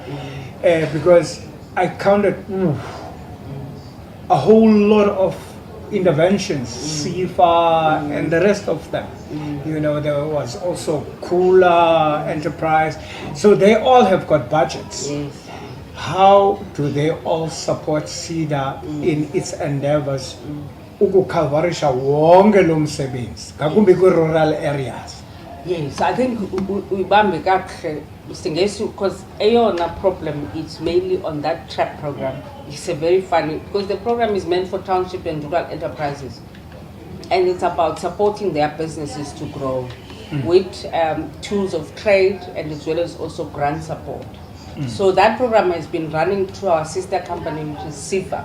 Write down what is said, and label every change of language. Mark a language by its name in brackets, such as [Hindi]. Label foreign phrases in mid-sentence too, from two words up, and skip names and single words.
[English] Because I counted a whole lot of interventions, SIFA and the rest of them. You know, there was also Kula Enterprise. So they all have got budgets. How do they all support SEDA in its endeavors [Xhosa] ukukhavarisha wonke lo msebenzi ngakumbi [English] rural areas? Yes, I think [Xhosa] ubambe kahle [English] Mr. because eyona problem is mainly on that TRAP program. It's a very funny, because the program is meant for township and rural enterprises, and it's about supporting their businesses to grow. with tools of trade and as well as also grant support. So that program has been running through our sister company, which is SEDA.